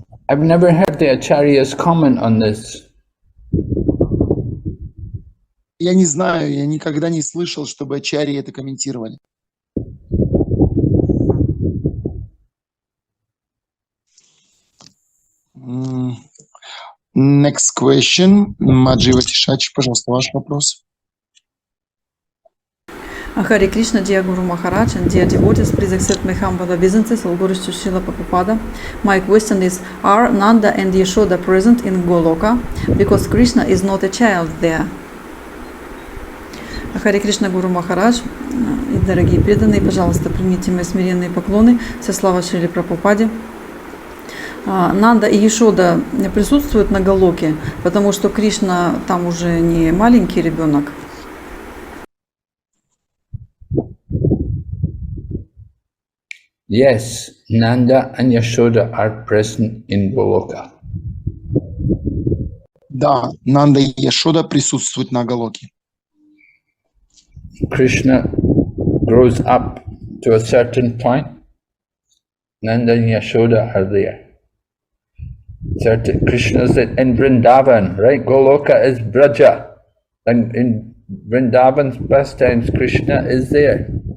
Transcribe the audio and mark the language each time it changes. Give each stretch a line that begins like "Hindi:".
English: I've never heard the Acharya's comment on this.
Russian: Я не знаю, я никогда не слышал, чтобы ачарьи это комментировали.
English: Next question.
Russian: Маджива Тишачи, пожалуйста, ваш вопрос.
English: Hare Krishna, dear Guru Maharaj and dear devotees, please accept my humble obeisances, all glories to Srila Prabhupada. My question is, are Nanda and Yashoda present in Goloka? Because Krishna is not a child there.
Russian: Харе Кришна, Гуру Махарадж и дорогие преданные, пожалуйста, примите мои смиренные поклоны. Вся слава Шриле Прабхупаде. Нанда и Ешода присутствуют на Галоке, потому что Кришна там уже не маленький ребенок.
English: Yes, Nanda and Yashoda are present in Goloka.
Russian: Да, Нанда и Яшода присутствуют на Галоке.
English: Krishna grows up to a certain point. Nanda and Yashoda are there. Krishna's in Vrindavan, right? Goloka is Braja. And in Vrindavan's pastimes, Krishna is there.